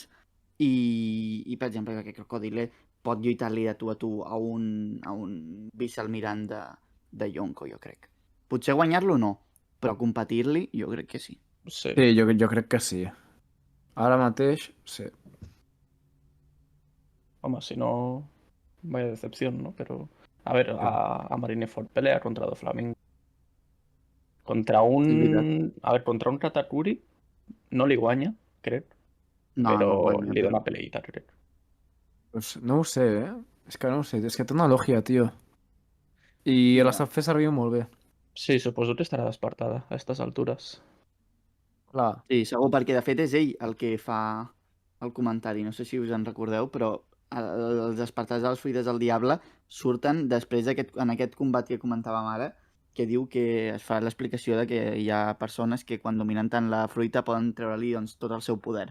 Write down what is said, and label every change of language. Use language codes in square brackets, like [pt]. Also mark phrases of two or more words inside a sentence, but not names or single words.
[ca] I per exemple, aquest crocodile pot lluitar-li de tu a tu a un vicealmirant de Yonko, jo crec. Potser guanyar-lo no, però competir-li jo crec que sí. Sí. Sí, jo crec que sí. Ara mateix, sí. Home, si no, [es] vaya decepción, ¿no? Pero, a ver, a Marineford pelea contra Doflamingo. Contra un... A ver, [ca] contra un Katakuri no li guanya, crec, No, però no guanya, li però... dona peleita, crec. Pues no ho sé, eh? És que no ho sé, és que té una lògia, tio. I la sap fer servir molt bé. Sí, suposo que estarà despertada [es] a estas alturas. [ca] Clar. Sí, segur, perquè de fet és ell el que fa el comentari. No sé si us en recordeu, però els despertats dels fruites del diable surten després en aquest combat que comentàvem ara, que diu que es fa l'explicació de que hi ha persones que quan dominen tant la fruita poden treure-li doncs, tot el seu poder.